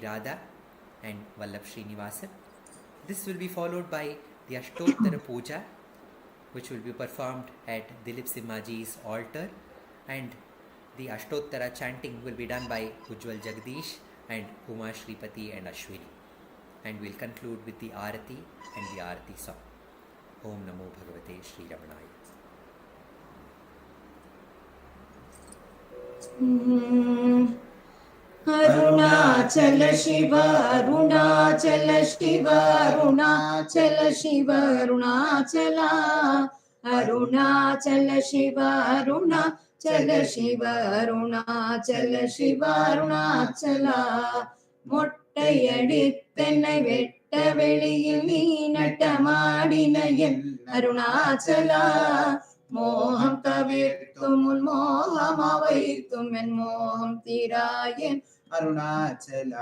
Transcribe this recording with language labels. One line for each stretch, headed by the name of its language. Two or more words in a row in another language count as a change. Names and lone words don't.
English: Radha and Vallabh Srinivasan. This will be followed by the Ashtottara puja, which will be performed at Dileep Simhaji's altar, and the Ashtottara chanting will be done by Ujwal Jagadeesh and Uma and Ashwini. And we'll conclude with the Arati and the Arati song.
Sanskrit: ॐ नमो भगवते श्री रमणाय. Arunachala Shiva, Arunachala Shiva, Arunachala Shiva, Arunachala, Arunachala Shiva, Arunachala Shiva, Arunachala Shiva, Arunachala.
Tamil: மொட்டையடித்தென்னை வெட்ட வெளியில் நீ நட்டமாடின என் அருணாச்சலா, மோகம் தவிர்த்தும் உன் மோகம் அவைத்தும் என் மோகம் தீராயன் அருணாச்சலா.